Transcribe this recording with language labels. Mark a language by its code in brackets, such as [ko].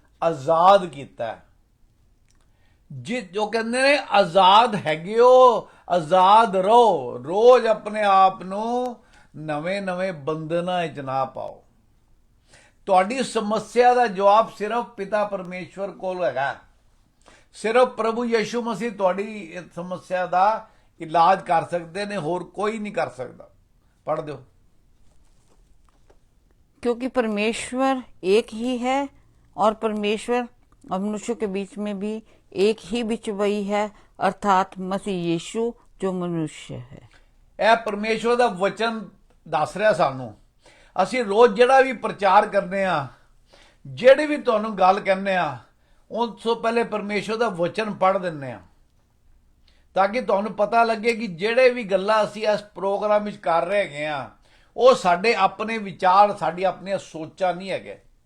[pa] ਆਜ਼ਾਦ ਕੀਤਾ ਹੈ। ਜੋ ਕਹਿੰਦੇ ਨੇ ਆਜ਼ਾਦ ਹੈਗੇ ਹੋ, ਆਜ਼ਾਦ ਰਹੋ, ਰੋਜ਼ ਆਪਣੇ ਆਪ ਨੂੰ ਨਵੇਂ ਬੰਧਨਾਂ ਵਿੱਚ ਨਾ ਪਾਓ। ਤੁਹਾਡੀ ਸਮੱਸਿਆ ਦਾ ਜਵਾਬ ਸਿਰਫ ਪਿਤਾ ਪਰਮੇਸ਼ਵਰ ਕੋਲ ਹੈਗਾ। ਸਿਰਫ ਪ੍ਰਭੂ ਯਿਸੂ ਮਸੀਹ ਤੁਹਾਡੀ ਸਮੱਸਿਆ ਦਾ ਇਲਾਜ ਕਰ ਸਕਦੇ ਨੇ, ਹੋਰ ਕੋਈ [hi] नहीं कर सकता। पढ़ दो। क्योंकि परमेश्वर एक ही है और परमेश्वर और मनुष्य के बीच में भी एक ही बिचवई है, अर्थात मसीह यीशु जो मनुष्य है। [pa] ਇਹ ਪਰਮੇਸ਼ਵਰ ਦਾ ਵਚਨ ਦੱਸ ਰਿਹਾ ਸਾਨੂੰ। ਅਸੀਂ ਰੋਜ਼ ਜਿਹੜਾ ਵੀ ਪ੍ਰਚਾਰ ਕਰਨੇ ਆ, ਜਿਹੜੀ ਵੀ ਤੁਹਾਨੂੰ ਗੱਲ ਕਹਿੰਦੇ ਆ, ਉਸ ਤੋਂ ਪਹਿਲੇ ਪਰਮੇਸ਼ਵਰ ਦਾ ਵਚਨ ਪੜ੍ਹ ਦਿੰਦੇ ਆ, ਤਾਂ ਕਿ ਤੁਹਾਨੂੰ ਪਤਾ ਲੱਗੇ ਕਿ ਜਿਹੜੇ ਵੀ ਗੱਲਾਂ ਅਸੀਂ ਇਸ ਪ੍ਰੋਗਰਾਮ ਵਿੱਚ ਕਰ ਰਹੇ ਹੈਗੇ ਆ, ਉਹ ਸਾਡੇ ਆਪਣੇ ਵਿਚਾਰ, ਸਾਡੀ ਆਪਣੀਆਂ ਸੋਚਾਂ ਨਹੀਂ ਹੈਗੇ।